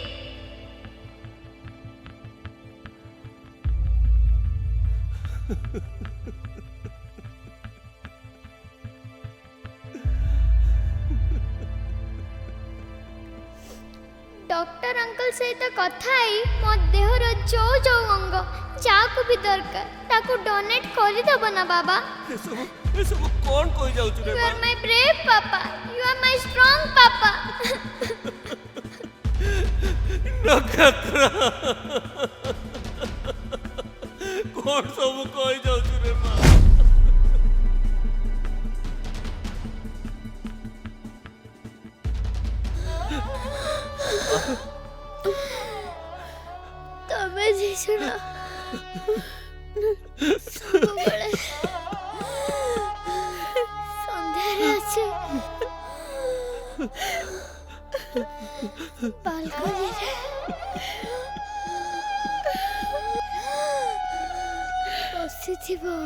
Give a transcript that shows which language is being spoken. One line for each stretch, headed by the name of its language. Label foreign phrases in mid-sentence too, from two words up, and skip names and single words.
Odia: ଡକ୍ଟର ଅଙ୍କଲ ସହିତ କଥା ହେଇ ମୋ ଦେହର ଯୋଉ ଯୋଉ ଅଙ୍ଗ ଯାହାକୁ ବି ଦରକାର ତାକୁ ଡୋନେଟ୍ କରିଦେବ ନା ବାବା। ଏସବୁ କ'ଣ କହିଯାଉଛୁ ରେ
English: You
Odia: ମା?
English: are my brave papa. You are my strong papa.
Odia: ନକ୍ଷତ୍ର କ'ଣ ସବୁ କହିଯାଉଛୁ ରେ ମା? ତମେ ଦିଶୁନ ସବୁବେଳେ ସନ୍ଧ୍ୟାରେ ଆସେ ବାଲକୋନିରେ ବସିଥିବ।